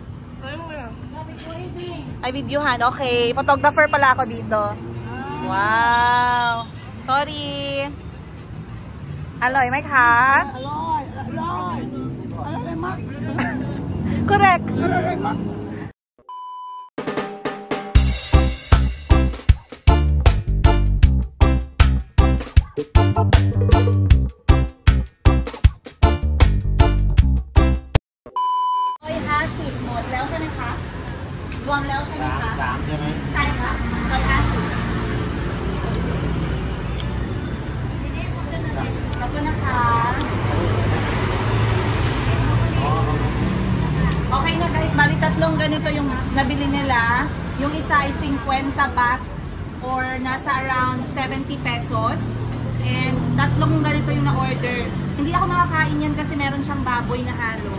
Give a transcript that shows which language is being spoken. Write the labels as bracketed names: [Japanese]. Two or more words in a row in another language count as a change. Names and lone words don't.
[Filipino] Ay, videohan. Okay, photographer pala ako dito. [English] Wow. Sorry. [Thai] อร่อย ไหม คะ? อร่อย อร่อย อร่อย มาก. [English] Correct. [Thai] Aloy, mak. หมดแล้วใช่ไหมคะรวมแล้วใช่ไหมคะ 3 ใช่ไหม ใช่ค่ะ150ขอบคุณนะคะ [Filipino] Okay na, guys, bali tatlong ganito yung nabili nila. Yung isa ay 50 baht or nasa around 70 pesos. And tatlong ganito yung na-order. Hindi ako nakakain yan kasi meron siyang baboy na halo.